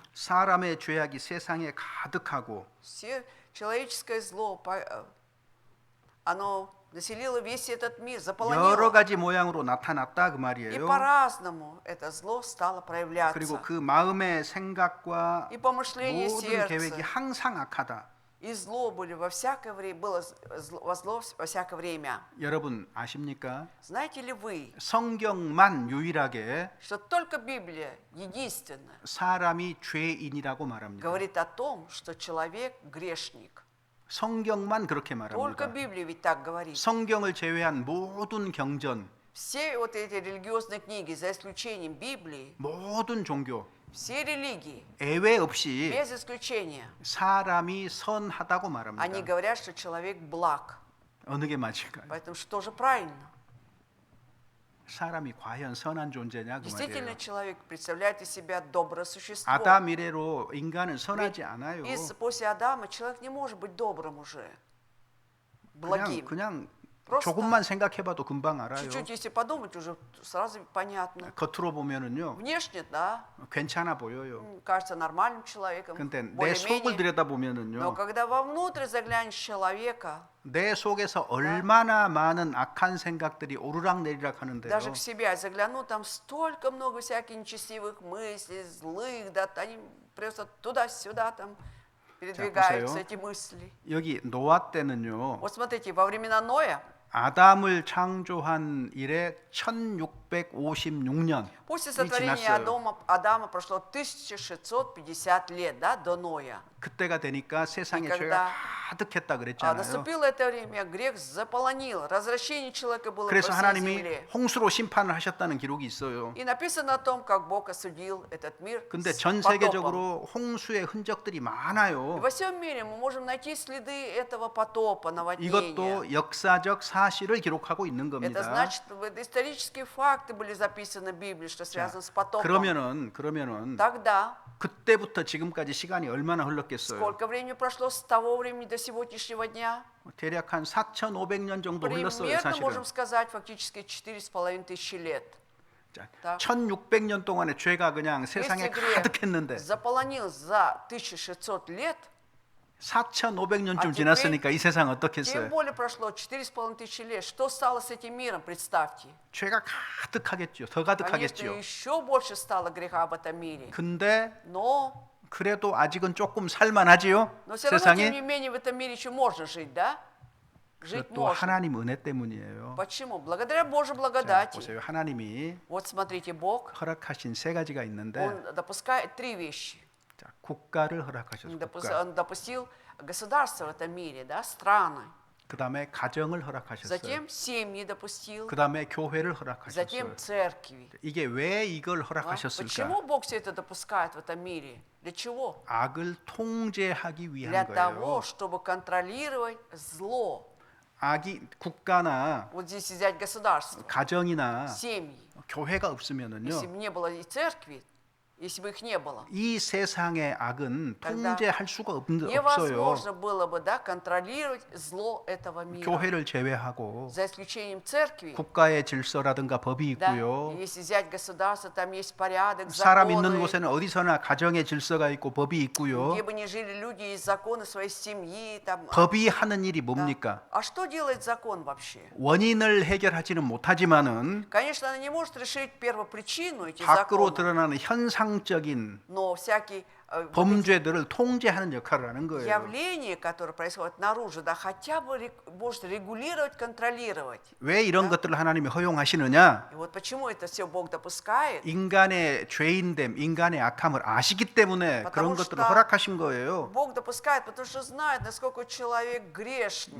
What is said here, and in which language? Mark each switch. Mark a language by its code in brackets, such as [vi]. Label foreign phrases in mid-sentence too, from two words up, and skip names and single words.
[ko] 사람의 죄악이 세상에 가득하고 [ru] Все человеческое зло, оно населило весь этот мир, [ko] 여러 [ru] заполонило. [ko] 가지 모양으로 나타났다 그 [ru] И [ko] 말이에요. [ru] по-разному это зло стало [ko] 그리고 [ru] проявляться. [ko] 그 마음의 생각과 [ru] И помышления [ko] 모든 계획이 [ru] сердца, [ko] 항상 악하다. [ru] и зло были во всякое время, было во зло во всякое время. [ko] 여러분 아십니까? [ru] Знаете ли вы, [ko] 성경만 유일하게 [ru] что только Библия единственная [ko] 사람이 죄인이라고 말합니다. [ru] говорит о том, что человек грешник. [ko] 성경만 그렇게 [ru] Только [ko] 말합니다. [ru] Библия ведь так говорит. [ko] 성경을 제외한 모든 경전, [ru] Все вот эти религиозные книги, за исключением Библии, [ko] 모든 종교 [ru] все религии, [ko] 예외 없이 [ru] без исключения, [ko] 사람이 선하다고 [ru] они [ko] 말합니다. [ru] говорят, что человек благ. [ko] 어느 게 맞을까요? [ru] Поэтому что же правильно? [ko] 사람이 과연 선한 존재냐 그 [ru] Действительно, [ko] 말이에요. [ru] человек представляет из себя доброе существо. [ko] 아담 이래로 인간은 선하지 않아요. [ru] После Адама человек не может быть добрым уже. благим. [ko] 그냥 [ru] Просто [ko] 조금만 생각해봐도 금방 알아요. [ru] чуть-чуть, если подумать, уже сразу понятно. [ko] 겉으로 보면은요 [ru] Внешне, да, [ko] 괜찮아 보여요. [ru] кажется нормальным человеком, [ko] 근데 내 속을 [ru] более-менее. [ko] 들여다 [ru] Но [ko] 보면은요 [ru] когда вовнутрь заглянешь человека, [ko] 내 속에서 얼마나 많은 악한 생각들이 오르락내리락 하는데요. [ru] даже к себе загляну, там столько много всяких нечестивых мыслей, злых, да, они просто туда-сюда там передвигаются, [ko] 보세요. [ru] эти мысли. [ko] 여기 노아 때는요 [ru] Вот смотрите, во времена Ноя, [ko] 아담을 창조한 이래 1656년이 [ru] после сотворения [ko] 지났어요. [ru] Адама прошло 1650 лет, да, до Ноя. [ko] 그때가 되니까 세상에 [ru] И когда [ko] 죄가 가득했다 [ru] А [ko] 그랬잖아요. [ru] наступило это время, грех заполонил, развращение человека было по [ko] 그래서 [ru] всей [ko] 하나님이 [ru] земле. [ko] 홍수로 심판을 하셨다는 기록이 있어요. [ru] И написано о том, как Бог осудил этот мир [ko] 근데 [ru] с [ko] 전 [ru] потопом. [ko] 세계적으로 홍수의 흔적들이 [ru] И [ko] 많아요. [ru] во всем мире мы можем найти следы этого потопа, наводнения. [ko] 이것도 역사적 사실을 기록하고 있는 [ru] Это [ko] 겁니다. [ru] значит, это исторические факты были записаны в Библии, что связано с потопом. [ko] 그러면은 [ru] Тогда [ko] 그때부터 지금까지 시간이 얼마나 흘렀겠어요? [ru] сколько времени прошло с того времени до сегодняшнего дня? [ko] 대략 한 4,500년 정도 흘렀어요, [ru] Примерно [ko] 사실은. [ru] можем сказать фактически 4,500 лет. [ko] 자, [ru] Так. [ko] 1,600년 동안의 죄가 그냥 세상에 [ru] Если грех [ko] 가득했는데 [ru] заполонил за 1600 лет, [ko] 4,500년쯤 [ru] 아, [ko] 지났으니까 이 세상 [ru] тем [ko] 어떻겠어요? [ru] более прошло 4,500 лет. Что стало с этим миром, представьте? [ko] 죄가 가득하겠죠. 더 [ru] Конечно, [ko] 가득하겠죠. [ru] еще больше стало греха в этом мире. [ko] 근데 [ru] Но [ko] 그래도 아직은 조금 살만하지요. [ru] все равно, тем не [ko] 세상에. [ru] менее, в этом мире еще можно жить, да? Жить [ko] 그것도 [ru] можно. [ko] 하나님 은혜 때문이에요. [ru] Почему? Благодаря Божьей [ko] 자, [ru] благодати. [ko] 보세요. 하나님이 [ru] Вот смотрите, Бог, [ko] 허락하신 세 가지가 있는데 [ru] Он допускает три вещи. [ko] 자, 국가를 허락하셨어요. [ru] Он [ko] 국가. [ru] Он допустил государства в этом мире, да, страны. [ko] 그다음에 가정을 허락하셨어요. [ru] Затем семьи допустил. [ko] 그다음에 교회를 허락하셨어요. [ru] Затем церкви. [ko] 이게 왜 이걸 [ru] А? [ko] 허락하셨을까? [ru] Почему Бог все это допускает в этом мире? Для чего? [ko] 악을 통제하기 [ru] Для [ko] 위한 [ru] того, [ko] 거예요. [ru] чтобы контролировать зло. [ko] 악이 국가나 [ru] Вот здесь взять государство, [ko] 가정이나 [ru] семьи. [ko] 교회가 [ru] Если [ko] 없으면은요. [ru] бы не было и церкви, если бы их не было, [ko] 이 세상의 악은 [ru] тогда [ko] 통제할 수가 없어요. [ru] невозможно было бы, да, контролировать зло этого мира. [ko] 교회를 제외하고 [ru] За исключением церкви, [ko] 국가의 질서라든가 법이 [ru] да, [ko] 있고요. [ru] если взять государство, там есть порядок, [ko] 사람 있는 [ru] законы. [ko] 곳에는 어디서나 가정의 질서가 있고 법이 있고요. [ru] Где бы ни жили люди, есть законы своей семьи. Там, [ko] 법이 하는 일이 [ru] да. [ko] 뭡니까? [ru] А что делает закон вообще? [ko] 원인을 해결하지는 못하지만은 [ru] Конечно, она не может решить первопричину этих [ko] 밖으로 [ru] законов, [ko] 드러나는 현상적인 [ru] но всякие [ko] 범죄들을 통제하는 역할을 하는 거예요. [ru] явления, которые происходят наружу, да, хотя бы может регулировать, контролировать. [ko] 왜 이런 것들을 하나님이 허용하시느냐? [ru] И вот почему это все Бог допускает? [ko] 인간의 죄인됨, 인간의 악함을 아시기 때문에 그런 [ru] Потому [ko] 것들을 [ru] что [ko] 허락하신 거예요. [ru] Бог допускает, потому что знает, насколько человек грешный.